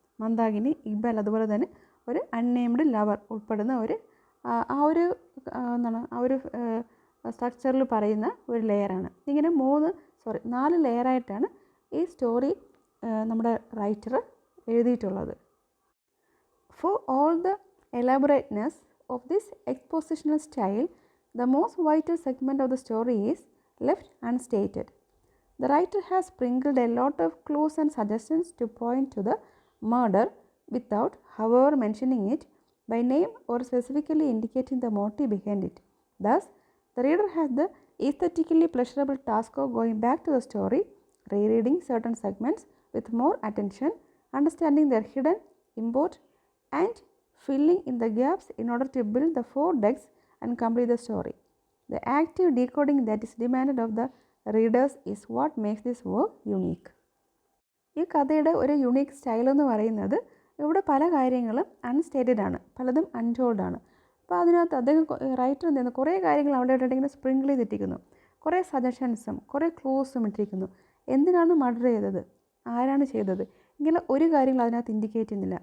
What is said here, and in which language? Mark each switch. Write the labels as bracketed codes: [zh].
[ml] മന്ദാകിനി, ഇക്ബാൽ, അതുപോലെ തന്നെ ഒരു അൺനെയിംഡ് ലവർ ഉൾപ്പെടുന്ന ആ ഒരു സ്ട്രക്ചറിൽ പറയുന്ന ഒരു ലെയറാണ്. ഇങ്ങനെ 4 ലെയറായിട്ടാണ് ഈ സ്റ്റോറി നമ്മുടെ റൈറ്റർ എഴുതിയിട്ടുള്ളത്. [en] For all the elaborateness of this expositional style, the most vital segment of the story is left unstated. The writer has sprinkled a lot of clues and suggestions to point to the murder without, however, mentioning it by name or specifically indicating the motive behind it. Thus, the reader has the aesthetically pleasurable task of going back to the story, rereading certain segments with more attention, understanding their hidden import, and filling in the gaps in order to build the 4 decks and complete the story. The active decoding that is demanded of the readers is what makes this work unique. [ml] ഈ കഥയുടെ ഒരു unique style എന്ന് പറയുന്നത്, ഇവിടെ പല കാര്യങ്ങളും അൺസ്റ്റേറ്റഡ് ആണ്, പലതും അൺടോൾഡ് ആണ്. അപ്പോൾ അതിനകത്ത് അദ്ദേഹം റൈറ്റർ എന്ത് ചെയ്യുന്നു, കുറേ കാര്യങ്ങൾ അവിടെ ഇങ്ങനെ സ്പ്രിങ്കിൾ ചെയ്തിട്ടിരിക്കുന്നു, കുറേ സജഷൻസും കുറേ ക്ലൂസും ഇട്ടിരിക്കുന്നു. എന്തിനാണ് മർഡർ ചെയ്തത്, ആരാണ് ചെയ്തത്, ഇങ്ങനെ ഒരു കാര്യങ്ങൾ അതിനകത്ത് ഇൻഡിക്കേറ്റ് ചെയ്യുന്നില്ല.